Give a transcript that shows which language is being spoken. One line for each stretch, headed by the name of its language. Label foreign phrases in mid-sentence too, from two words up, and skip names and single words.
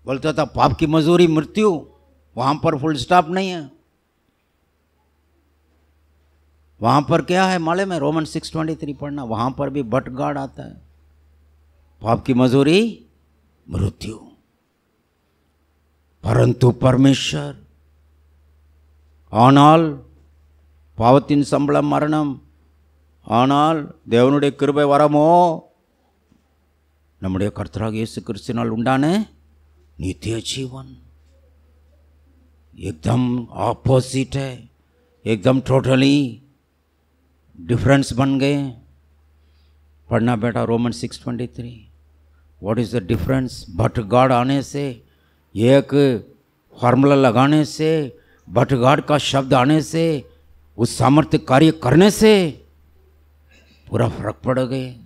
Hindi: बोलता था पाप की मजदूरी मृत्यु, वहां पर
English: full stop
Hindi: नहीं है। वहां पर क्या है मालूम में? रोमन 6:23 पढ़ना, वहां पर भी
English: but God
Hindi: आता है। पाप की मजदूरी मृत्यु, परंतु परमेश्वर
Tamil: ஆனால் பாவத்தின் சம்பளம் மரணம், ஆனால் தேவனுடைய கிருபை வரமோ நம்முடைய கர்த்தராகிய இயேசு கிறிஸ்துவினால் உண்டான
Hindi: नित्य जीवन। एकदम ऑपोजिट है, एकदम
English: totally difference
Hindi: बन गए। पढ़ना बेटा रोमन 6:23।
English: What is the difference? but God
Hindi: आने से, एक फार्मूला लगाने से,
English: but God
Hindi: का शब्द आने से, उस सामर्थ्य कार्य करने से पूरा फर्क पड़ गए।